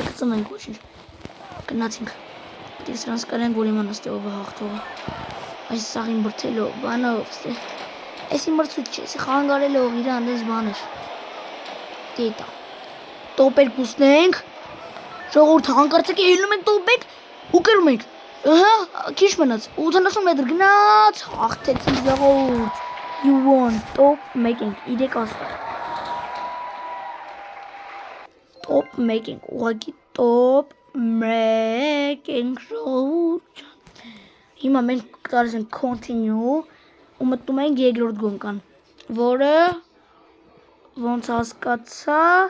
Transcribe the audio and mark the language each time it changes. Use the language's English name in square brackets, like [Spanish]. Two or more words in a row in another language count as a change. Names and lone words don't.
[Armenian] կծում ենք ոչինչ, գնացինք, պետք է սրանց կարենք, որ իմանաս թե ով է հաղթողը, այս սաղին բրթելով, բանով, եսի մրցույթ չէ, եսի խանգարելով, իր անդես բաներ, դետա, top 2-ն ենք, ժողորդ հանկարծակ ելնում ենք top 1 ու կրում ենք, քիչ մնաց, 80 մետր գնաց, հաղթեցինք ժողովուրդ, [English] you won, top 1 [Armenian] ենք, 3 աստղ, [English] top 1 ենք, ուղղակի top 1 ենք ժողովուրդ, հիմա մենք կարես ենք continue ու մտնում ենք երկրորդ գոնկան, որը ոնց հասկացա,